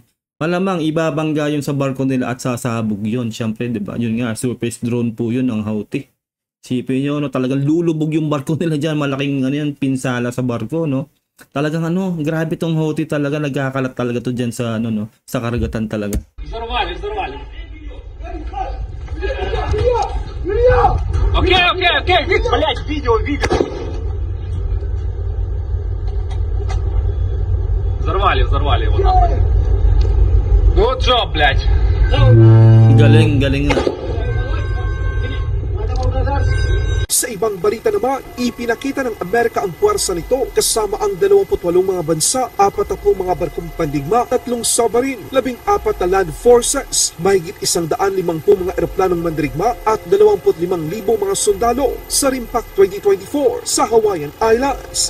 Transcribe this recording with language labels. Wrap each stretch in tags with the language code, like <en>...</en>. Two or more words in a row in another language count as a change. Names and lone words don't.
<tl>Malamang ibabangga yun sa barko nila at sasabog yun. Siyempre, di ba? Yun nga,</tl> <en>surface drone</en> <tl>po yun ang Houthi. Isipin nyo, no, talagang lulubog yung barko nila dyan. Malaking ano yan, pinsala sa barko, no. Talagang ano, grabe tong Houthi talaga. Nagkakalat talaga to dyan sa, ano, no, sa karagatan talaga.</tl> <ru>Взорвали, взорвали. Окей, блять, видео. Взорвали его нахуй.</ru> <en>Good job,</en> <ru>блять.</ru> <tl>Galing nga. Sa ibang balita naman, ipinakita ng Amerika ang puwersa nito kasama ang 28 mga bansa, 40 mga barkong pandigma, 3 submarine, 14 na</tl> <en>land forces,</en> <tl>mahigit 150 mga eroplanong mandirigma at 25,000 mga sundalo sa Rimpak 2024 sa Hawaiian Islands.</tl>